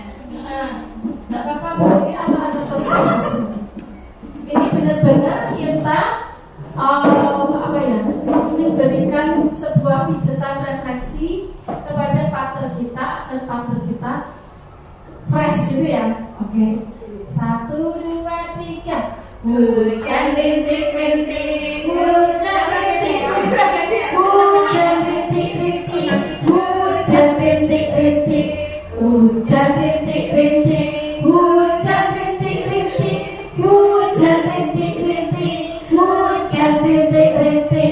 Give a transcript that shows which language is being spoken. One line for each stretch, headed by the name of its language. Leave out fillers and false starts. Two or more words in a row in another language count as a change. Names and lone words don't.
Indonesian: Tidak apa-apa berdiri atau ada terus. Ini benar-benar kita memberikan sebuah pijetan refleksi kepada partner kita dan partner kita fresh gitu ya. Oke. 1, 2, 3. Hujan rintik-rintik, Hujan rintik-rintik, hujan rintik-rintik, hujan rintik-rintik, hujan rintik-rintik, hujan rintik-rintik, hujan rintik-rintik, hujan rintik-rintik.